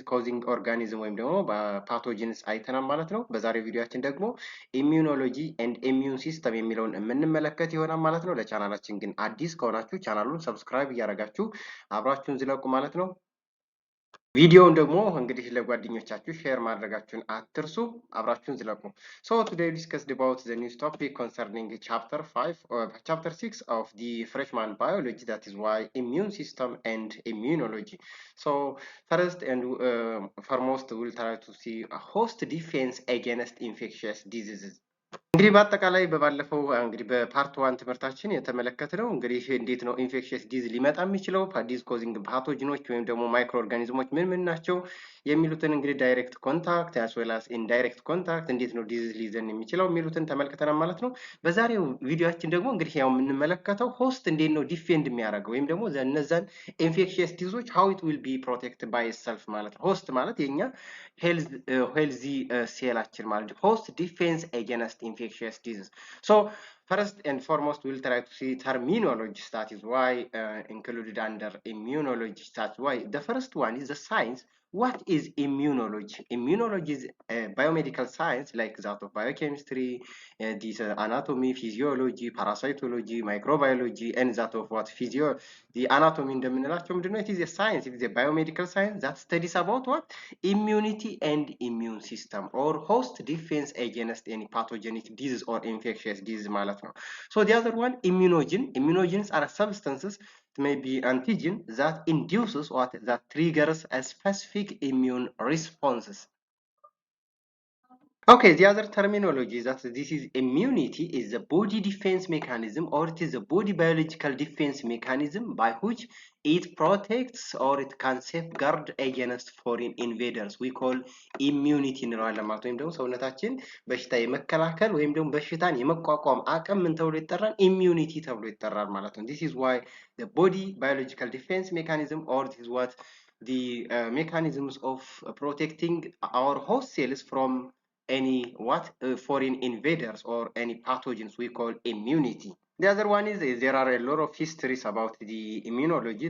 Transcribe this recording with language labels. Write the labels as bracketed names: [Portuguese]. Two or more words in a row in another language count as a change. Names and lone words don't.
[English] causing organism [Amharic] ወይም ደግሞ ፓቶጂንስ አይተናል ማለት ነው። በዛሬው ቪዲዮአችን ደግሞ [English] immunology and immune system [Amharic] የሚለውን የምንመለከት ይሆናል ማለት ነው። ለቻናላችን ግን አዲስ ከሆናችሁ ቻናሉን ሰብስክራይብ እያደረጋችሁ አብራችሁን ዝለቁ ማለት ነው። ቪዲዮውን ደግሞ እንግዲህ ለጓደኞቻችሁ ሼር ማድረጋችሁን አትርሱ። አብራችሁን ዝለቁ። [English] So today we discussed about the news topic concerning chapter 5 or chapter 6 of the freshman biology, that is why immune system and immunology. So first and foremost we'll try to see a host defense against infectious diseases. [Amharic] እንግዲህ በአጠቃላይ በባለፈው እንግዲህ በፓርት 1 ትምህርታችን የተመለከተው እንግዲህ እንዴት ነው [English] infectious disease [Amharic] ሊመጣ የሚችለው [English] disease causing [Amharic] ፓቶጂኖች ወይም ደግሞ [English] micro organisms [Amharic] ምን ናቸው የሚሉትን እንግዲህ [English] direct contact as well as indirect contact [Amharic] እንዴት ነው ዲዝ ሊይዘን የሚችለው የሚሉትን ተመልክተናል ማለት ነው። በዛሬው ቪዲዮአችን ደግሞ እንግዲህ ያው የምንመለከተው ሆስት እንዴት ነው ዲፌንድ የሚያደርገው ወይም ደግሞ እነዛን ኢንፌክሽየስ ዲዞች [English] how it will be protected by itself [Amharic] ማለት ነው። ሆስት ማለት የኛ ሄልዚ ሴላችን ማለት ነው። [English] host defense against infectious disease. So first and foremost we'll try to see terminologies, that is why included under immunology. That's why the first one is the science. What is immunology? Immunology is biomedical science like that of biochemistry, this anatomy, physiology, parasitology, microbiology, and that of what the anatomy [Amharic] እንደምንላቸው ምንድነው? [English] It is a science, it is a biomedical science that studies about what? Immunity and immune system or host defense against any pathogenic disease or infectious disease [Amharic] ማለት ነው. [English] So the other one, immunogen. Immunogens are substances, it may be antigen, that induces what? That triggers a specific immune responses. Okay, the other terminology is that this is immunity is the body defense mechanism, or it is a body biological defense mechanism by which it protects or it can safeguard against foreign invaders. We call immunity [Amharic] እንለዋለን ማለት ወይም ደግሞ ሰውነታችን በሽታ የመከላከል ወይም ደግሞ በሽታን የመቋቋም አቅም ምን ተብሎ ይጠራል? ኢሚዩኒቲ ተብሎ ይጠራል ማለት ነው። [English] This is why the body biological defense mechanism, or this is what the mechanisms of protecting our host cells from any foreign invaders or any pathogens, we call immunity. The other one is there are a lot of histories about the immunology.